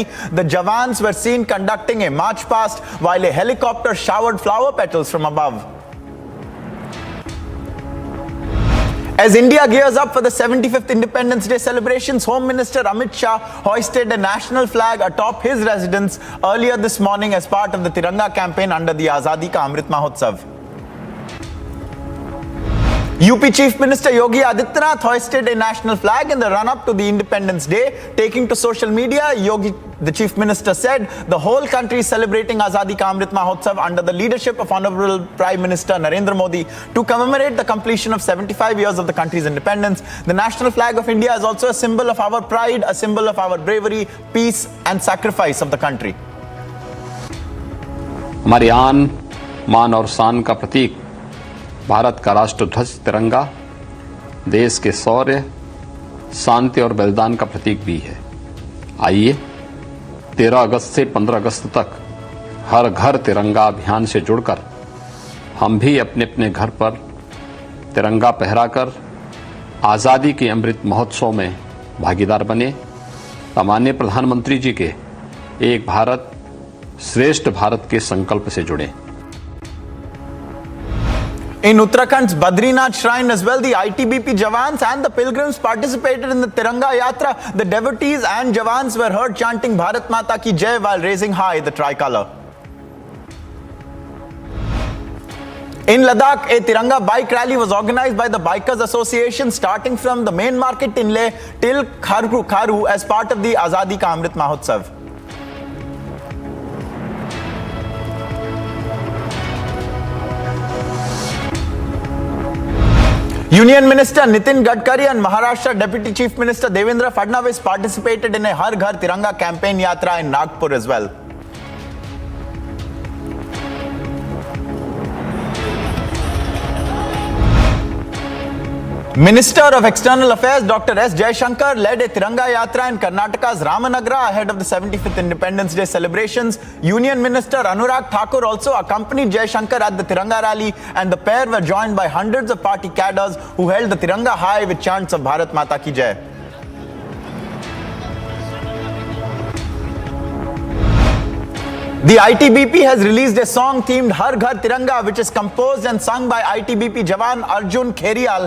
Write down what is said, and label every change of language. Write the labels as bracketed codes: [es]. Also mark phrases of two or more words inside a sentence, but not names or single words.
[en] The Jawans were seen conducting a march past while a helicopter showered flower petals from above. As India gears up for the 75th Independence Day celebrations, Home Minister Amit Shah hoisted a national flag atop his residence earlier this morning as part of the Tiranga campaign under the Azadi Ka Amrit Mahotsav. UP Chief Minister Yogi Adityanath hoisted a national flag in the run-up to the Independence Day. Taking to social media, Yogi, the Chief Minister, said the whole country is celebrating Azadi Ka Amrit Mahotsav under the leadership of Honorable Prime Minister Narendra Modi to commemorate the completion of 75 years of the country's independence. The national flag of India is also a symbol of our pride, a symbol of our bravery, peace and sacrifice of the country. [hi] हमारी आन, मान और शान का प्रतीक भारत का राष्ट्रध्वज तिरंगा देश के शौर्य, शांति और बलिदान का प्रतीक भी है। आइए 13 अगस्त से 15 अगस्त तक हर घर तिरंगा अभियान से जुड़कर हम भी अपने अपने घर पर तिरंगा फहराकर आज़ादी के अमृत महोत्सव में भागीदार बने। माननीय प्रधानमंत्री जी के एक भारत श्रेष्ठ भारत के संकल्प से जुड़े। [en] In Uttarakhand's Badrinath shrine as well, the ITBP Jawans and the pilgrims participated in the Tiranga Yatra. The devotees and Jawans were heard chanting [hi] भारत माता की जय [en] while raising high the tricolour. In Ladakh, a Tiranga bike rally was organized by the Bikers Association starting from the main market in Leh till Kharu as part of the Azadi Ka Amrit Mahotsav. Union Minister Nitin Gadkari and Maharashtra Deputy Chief Minister Devendra Fadnavis participated in a Har Ghar Tiranga campaign yatra in Nagpur as well. Minister of External Affairs Dr. S. Jaishankar led a Tiranga Yatra in Karnataka's Ramanagara ahead of the 75th Independence Day celebrations. Union Minister Anurag Thakur also accompanied Jaishankar at the Tiranga rally, and the pair were joined by hundreds of party cadres who held the Tiranga high with chants of [hi] भारत माता की जय. [en] The ITBP has released a song themed Har Ghar Tiranga, which is composed and sung by ITBP Jawan Arjun Kheriyal.